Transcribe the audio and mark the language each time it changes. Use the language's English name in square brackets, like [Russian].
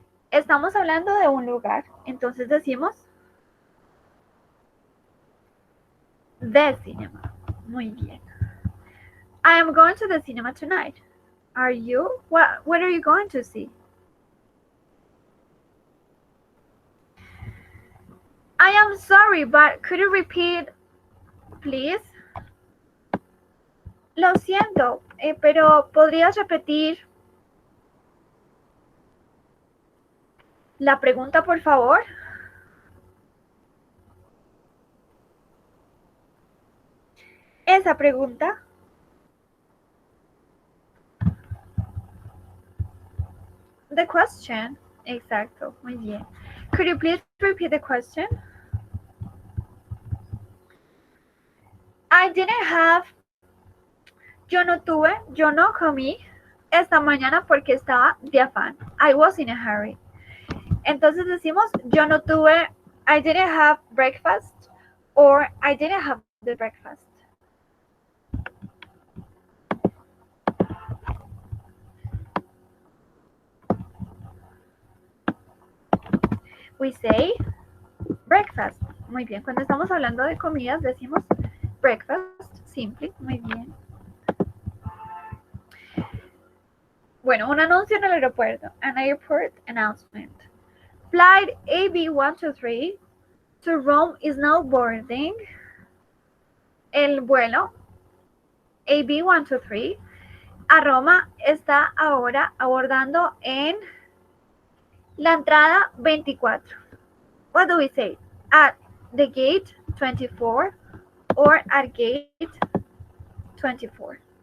[Spanish] Estamos hablando de un lugar, entonces decimos [English] the cinema. [Spanish] Muy bien. [English] I am going to the cinema tonight. Are you? What are you going to see? I am sorry, but could you repeat, please? [Spanish] Lo siento, pero ¿podrías repetir la pregunta, por favor? Esa pregunta. [English] The question. [Spanish] Exacto, muy bien. [English] Could you please repeat the question? I didn't have. [Spanish] Yo no tuve, yo no comí esta mañana porque estaba de afán. [English] I was in a hurry. [Spanish] Entonces decimos, yo no tuve, [English] I didn't have breakfast or I didn't have the breakfast. We say breakfast. [Spanish] Muy bien, cuando estamos hablando de comidas decimos breakfast, simple, muy bien. Bueno, un anuncio en el aeropuerto, [English] an airport announcement. Flight AB123 to Rome is now boarding. [Spanish] El vuelo AB123 a Roma está ahora abordando en la entrada 24. [English] What do we say? At the gate 24 or at gate 24.